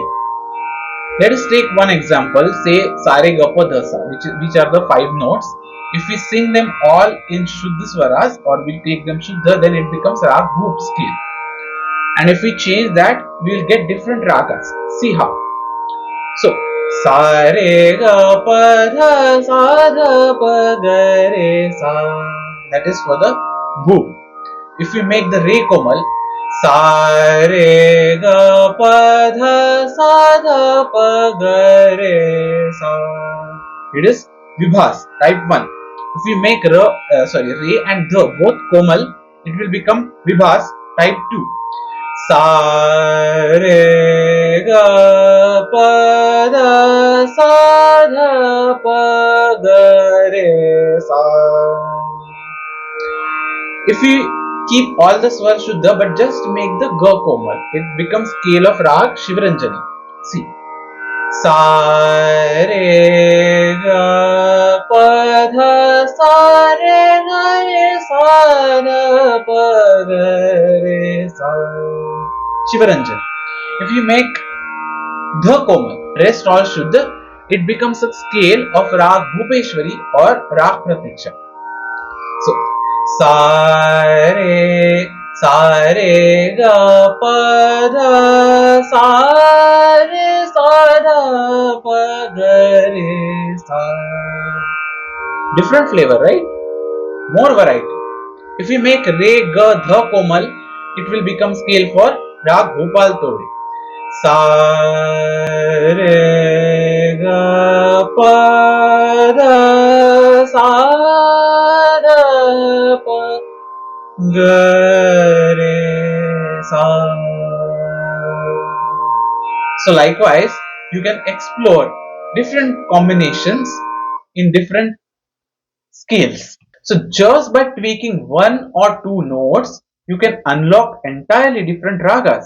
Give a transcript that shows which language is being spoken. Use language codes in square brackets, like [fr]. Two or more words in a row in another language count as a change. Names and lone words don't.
[en] Let us take one example, say [hi] sare gapa dasa, [en] which are the 5 notes. If we sing them all in [hi] Shuddha swaras, [en] or we take them Shuddha, then it becomes Raag Bhoop scale. And if we change that, we will get different ragas. See how. So [hi] sa re ga pa dha sa dha pa ga re sa. [en] That is for the bhoop. If we make the [hi] re komal, sa re ga pa dha sa dha pa ga re sa. [en] It is vibhas type 1. If we make re and dha both komal, it will become vibhas type 2. [hi] Sa re ga pa dha sa dha pa ga re sa. [en] If we keep all the [hi] swars shuddha [en] but just make the [hi] ga komal, [en] it becomes scale of Raag Shivaranjani. See, [hi] sa re ga pa dha sa re ga re sa dha pa ga re sa. [en] Shivaranjan. If you make [hi] dha komal, [en] rest all shuddha, it becomes a scale of Raag Bhupeshwari or Raag Pratiksha. [hi] So sa re ga pa dha sa dha pa ga re sa. [en] Different flavor, right? More variety. If we make [hi] re ga dha komal, [en] it will become scale for Raag Bhopal Tode. [hi] Sa re ga pa dha sa dha pa ga re sa. [en] So likewise, you can explore different combinations in different scales. So just by tweaking one or two notes, you can unlock entirely different ragas.